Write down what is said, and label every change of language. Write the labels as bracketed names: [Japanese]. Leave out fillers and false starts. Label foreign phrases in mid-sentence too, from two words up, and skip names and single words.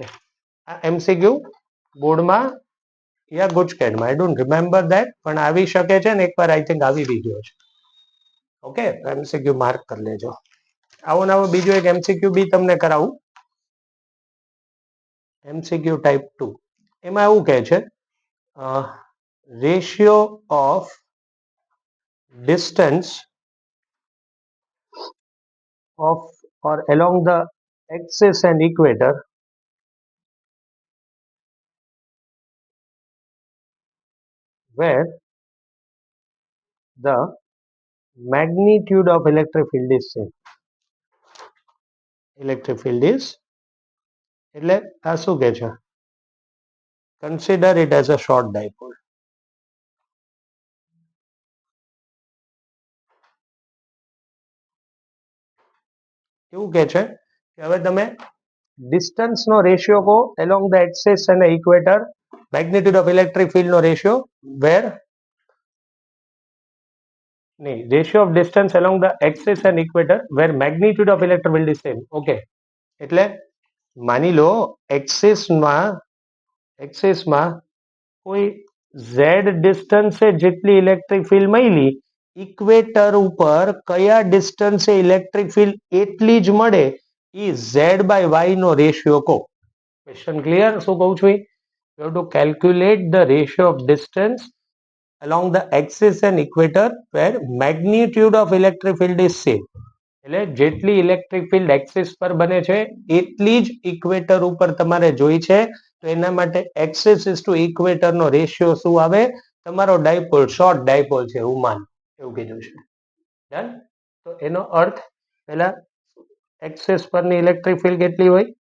[Gujarati] આ એમસીક્યુ બોર્ડમાં યા ગુજકેટમાં [English] I don't remember that, [Gujarati] પણ આવી શકે છે ને એકવાર [English] I think [Gujarati] આવી બી ગયો છે. ઓકે, [English] MCQ mark [Gujarati] કરી લેજો. આવો ને આવો બીજો એક એમસીક્યુ બી તમને કરાવું. [English] MCQ type 2. [Gujarati] એમાં એવું કહે છે [English] ratio of distance of or along the axis and equator where the magnitude of electric field is same. Electric field is [Gujarati] એટલે આ શું કહે છે? [English] Consider it as a short dipole. [Gujarati] એવું કહે છે કે હવે તમે ડિસ્ટન્સ નો રેશિયો કહો [English] along the axis and the equator, magnitude of electric field [Gujarati] નો રેશિયો [English] where નહીં, ratio of distance along the axis and equator where magnitude of electric field is same. [Gujarati] ઓકે, એટલે માની લો એક્સિસમાં કોઈ z ડિસ્ટન્સે જેટલી [English] electric field [Gujarati] મળી, ઇક્વેટર ઉપર કયા ડિસ્ટન્સે [English] electric field [Gujarati] એટલી જ મળે એ z/y નો રેશિયો કહો. [English] question clear? [Gujarati] શું કહું છું? [English] you have to calculate the ratio of distance along the axis and equator where magnitude of electric field is same. [Gujarati] એટલે જેટલી [English] electric field axis [Gujarati] પર બને છે એટલી જ ઇક્વેટર ઉપર તમારે જોઈ છે. તો એના માટે [English] axis is to equator [Gujarati] નો રેશિયો શું આવે? તમારો ડાયપોલ [English] short dipole [Gujarati] છે એવું માન, એવું કીધું છે. ડન? તો એનો અર્થ પહેલા એક્સિસ પરની [English] electric field [Gujarati] કેટલી હોય?